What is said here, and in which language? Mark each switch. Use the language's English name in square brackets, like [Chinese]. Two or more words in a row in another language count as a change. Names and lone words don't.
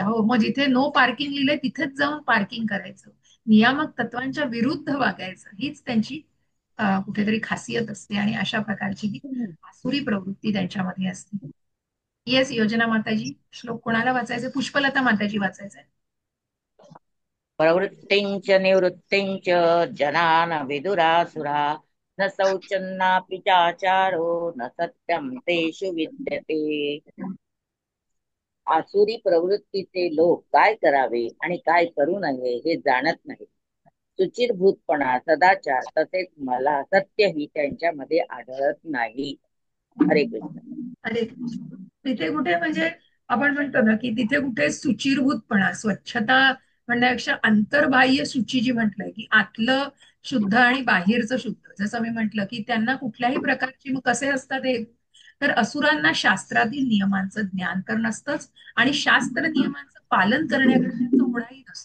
[Marathi] हो, मग जिथे [English] no parking [Marathi] लिहिलंय तिथेच जाऊन पार्किंग करायचं, नियामक तत्वांच्या विरुद्ध वागायचं, हीच त्यांची कुठेतरी खासियत असते. आणि अशा प्रकारची ही आसुरी प्रवृत्ती त्यांच्यामध्ये असते. येस योजना माताजी, श्लोक कोणाला वाचायचे? पुष्पलता माताजी वाचायचंय. [Sanskrit] प्रवृत्तिंच निवृत्तिंच जनान विदुरासुरा न शौचन्नापि चाचारो न सत्यम तेषु विद्यते. [Marathi] आसुरी प्रवृत्तीचे लोक काय करावे आणि काय करू नये हे जाणत नाही. सुचिरभूतपणा, सदाचार तसेच मला सत्यही त्यांच्यामध्ये आढळत नाही. [Sanskrit] हरे कृष्ण. [Marathi] अरे, तिथे कुठे म्हणजे आपण म्हणतो ना की तिथे कुठे सुचिरभूतपणा, स्वच्छता म्हणण्यापेक्षा अंतर्बाह्य शुची जी म्हटलंय की आतलं शुद्ध आणि बाहेरचं शुद्ध, जसं मी म्हटलं की त्यांना कुठल्याही प्रकारची, मग कसे असतात हे, तर असुरांना शास्त्रातील नियमांचं ज्ञान तर नसतंच आणि शास्त्र नियमांचं पालन करण्याकडे त्यांचा ओढाही नसतो.